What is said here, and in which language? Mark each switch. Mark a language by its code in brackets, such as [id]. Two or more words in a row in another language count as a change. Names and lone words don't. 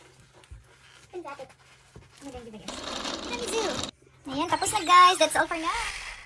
[de] Ich bin fertig. [tl] Ayan, tapos na guys. [en] That's all for now.